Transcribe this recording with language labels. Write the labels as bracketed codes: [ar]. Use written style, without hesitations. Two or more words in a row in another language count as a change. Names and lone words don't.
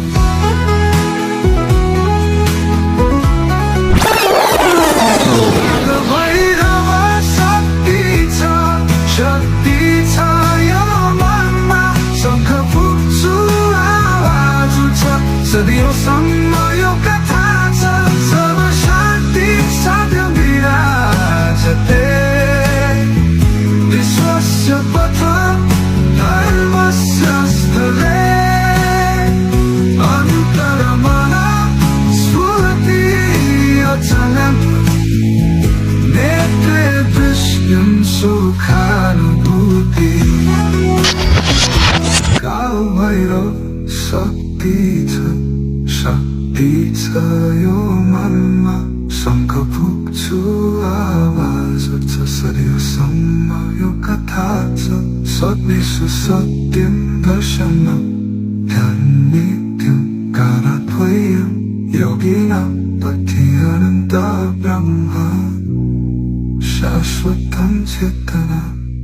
[ne] भैरव शक्ति छ यो मनमा। शङ्ख फुक्छु आवाज उठ्छ सदियोसम्म यो कथा छ। [sa] सब शान्ति साथ विराजते। विश्वस्य पथ धर्मस्य स्थले। अन्तरमना स्फूर्ति अचलं। नेत्रे दृश्यं सुखानुभूति। [ne] काल भैरव शक्ति छ यो मनमा। शङ्ख फुक्छु आवाज उठ्छ सदियोसम्म यो कथा छ। [sa] सद्विश्व सत्यं दर्शनं ध्याननित्यं कालद्वयं योगिनां पथि अनन्त ब्रह्म। शाश्वतं चेतना